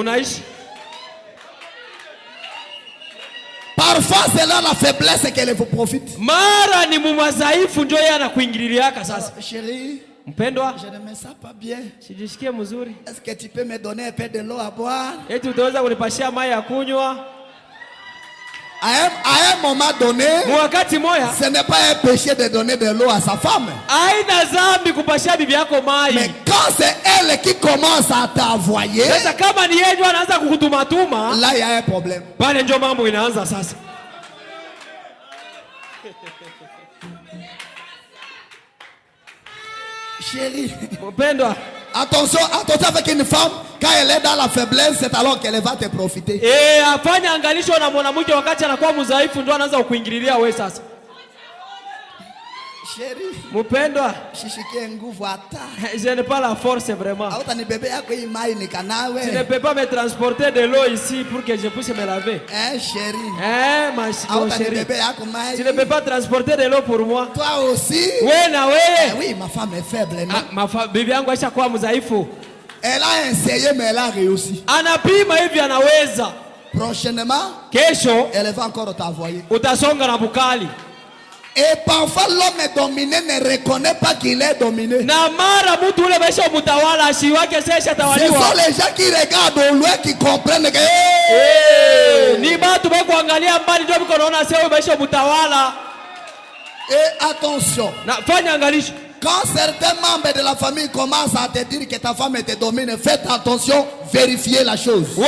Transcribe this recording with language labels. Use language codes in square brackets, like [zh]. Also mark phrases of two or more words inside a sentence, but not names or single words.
[fr] Parfois c'est là la faiblesse qu'elle vous profite. Chérie, [sw] mpendwa, [fr] je ne me sens pas bien. [sw] Sijisikie mzuri. [fr] Est-ce que tu peux me donner un peu de l'eau à boire? [sw] Eti utaweza kunipashia maji ya kunywa? [fr] À un moment donné, [sw] wakati moya, [fr] ce n'est pas un péché de donner de l'eau à sa femme. [sw] Haina dhambi kupashia bibi yako maji. [fr] Mais quand c'est elle qui commence à t'envoyer, [sw] sasa kama ni yeye anaanza kukutumatuma, [fr] là il y a un problème. [sw] Pale ndio mambo inaanza sasa. [fr] Chérie, attention avec une femme, quand elle est dans la faiblesse, c'est alors qu'elle va te profiter. [sw] Afanya angalisho na mwanamke wakati anakuwa mdhaifu ndio anaanza kukuingililia wewe sasa. [fr] Chérie, [sw] mpendwa, shishikie nguvu hata. [fr] Je n'ai pas la force vraiment. [sw] Hautanibebe yako hii mai nikanawe. [fr] Tu ne peux pas me transporter de l'eau ici pour que je puisse me laver. Chérie. Ma chérie. Tu ne peux pas transporter de l'eau pour moi. Toi aussi. Oui, ma femme est faible, non? [sw] Bibi yangu aishakuwa mdhaifu. [fr] Elle a essayé mais elle a réussi. [sw] Anapima hivi anaweza. [fr] Prochainement, [sw] kesho, [fr] elle va encore t'envoyer. [sw] Utasonga na bukali. [fr] Et parfois l'homme dominé ne reconnaît pas qu'il est dominé. Ce sont les gens qui regardent au loin qui comprennent que et attention, quand certains membres de la famille commencent à te dire que ta femme te domine, faites attention, vérifiez la chose.